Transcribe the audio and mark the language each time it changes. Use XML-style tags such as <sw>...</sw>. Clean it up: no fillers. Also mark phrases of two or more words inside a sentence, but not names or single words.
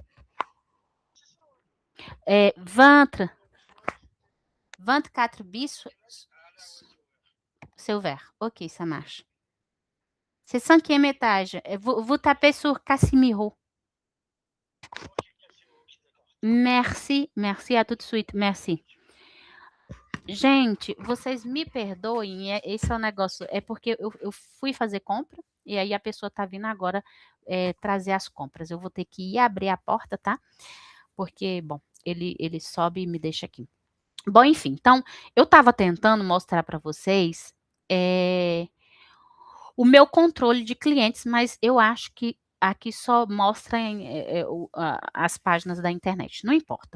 <fr>Ventre, 24 bis, c'est ouvert. OK, ça marche. C'est 5e étage. Vous tapez sur Casimiro. Merci, merci, à tout de suite, merci.</fr> <pt>Gente, vocês me perdoem, esse é o negócio, é porque eu fui fazer compra, e aí a pessoa tá vindo agora, trazer as compras. Eu vou ter que ir abrir a porta, tá? Porque, bom, ele sobe e me deixa aqui. Bom, enfim, então eu estava tentando mostrar para vocês, o meu controle de clientes, mas eu acho que aqui só mostra as páginas da internet, não importa.</pt>